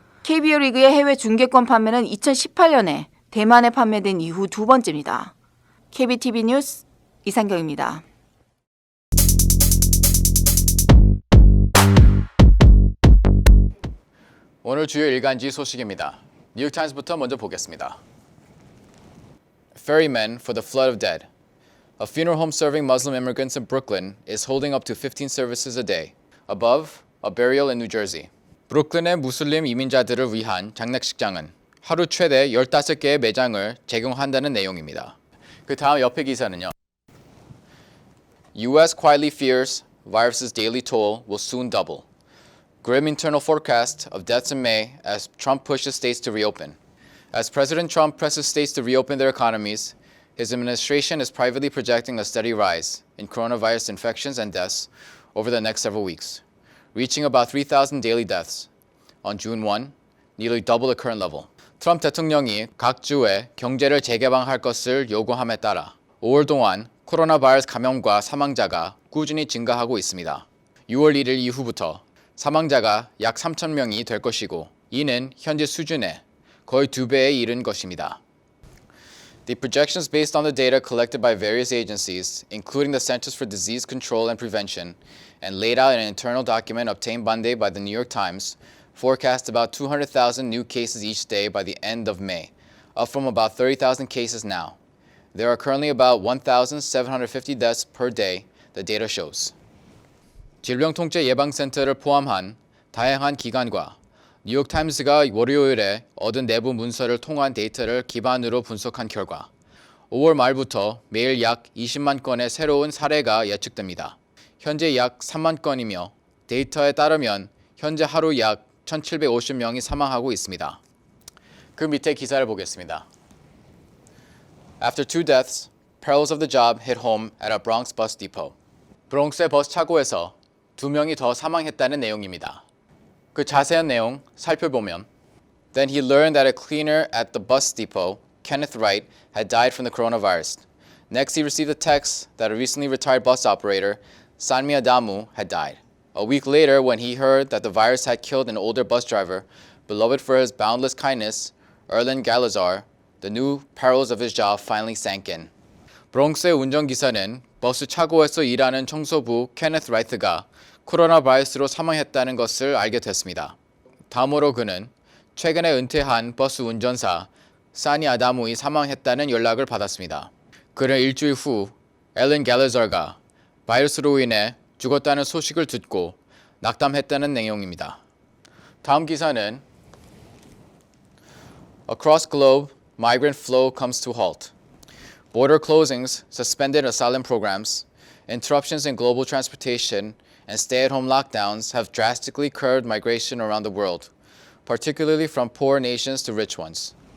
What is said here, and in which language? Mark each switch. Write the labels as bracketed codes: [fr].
[ko] KBO 리그의 해외 중계권 판매는 2018년에 대만에 판매된 이후 두 번째입니다. KBTV 뉴스 이상경입니다. 오늘 주요 일간지 소식입니다. 뉴욕타임스부터 먼저 보겠습니다. [en] Ferryman for the flood of dead. A funeral home serving Muslim immigrants in Brooklyn is holding up to 15 services a day. Above, a burial in New Jersey. [ko] 브루클린의 무슬림 이민자들을 위한 장례식장은 하루 최대 15개의 매장을 제공한다는 내용입니다. 그 다음 옆에 기사는요. U.S. [en] quietly fears virus's daily toll will soon double. Grim internal forecast of deaths in May as Trump pushes states to reopen. As President Trump presses states to reopen their economies, his administration is privately projecting a steady rise in coronavirus infections and deaths over the next several weeks, reaching about 3,000 daily deaths on June 1, nearly double the current level. [ko] 트럼프 대통령이 각 주에 경제를 재개방할 것을 요구함에 따라 5월 동안 코로나 바이러스 감염과 사망자가 꾸준히 증가하고 있습니다. 6월 1일 이후부터 사망자가 약 3,000명이 될 것이고 이는 현재 수준의 거의 2배에 이른 것입니다. [en] The projections based on the data collected by various agencies, including the Centers for Disease Control and Prevention, and laid out in an internal document obtained Monday by the New York Times, forecast about 200,000 new cases each day by the end of May, up from about 30,000 cases now. There are currently about 1,750 deaths per day, the data shows. [ko] 질병통제예방센터를 포함한 다양한 기관과 뉴욕타임스가 월요일에 얻은 내부 문서를 통한 데이터를 기반으로 분석한 결과 5월 말부터 매일 약 20만 건의 새로운 사례가 예측됩니다. 현재 약 3만 건이며 데이터에 따르면 현재 하루 약 1,750명이 사망하고 있습니다. 그 밑에 기사를 보겠습니다. [en] After 2 deaths, perils of the job hit home at a Bronx bus depot. [ko] 브롱스의 버스 차고에서 2명이 더 사망했다는 내용입니다. 그 자세한 내용 살펴보면 [en] Then he learned that a cleaner at the bus depot, Kenneth Wright, had died from the coronavirus. Next, he received a text that a recently retired bus operator, Sanmi Adamu, had died. A week later, when he heard that the virus had killed an older bus driver, beloved for his boundless kindness, Erlen Galazar, the new perils of his job finally sank in. [ko] 브롱스의 운전기사는 버스 차고에서 일하는 청소부 케네스 라이트가 코로나 바이러스로 사망했다는 것을 알게 됐습니다. 다음으로 그는 최근에 은퇴한 버스 운전사 사니 아다무이 사망했다는 연락을 받았습니다. 그는 일주일 후 엘렌 갤러저가 바이러스로 인해 죽었다는 소식을 듣고 낙담했다는 내용입니다. 다음 기사는 [en] Across globe, migrant flow comes to halt. Border closings, suspended asylum programs, interruptions in global transportation, and stay-at-home lockdowns have drastically curbed migration around the world, particularly from poor nations to rich ones.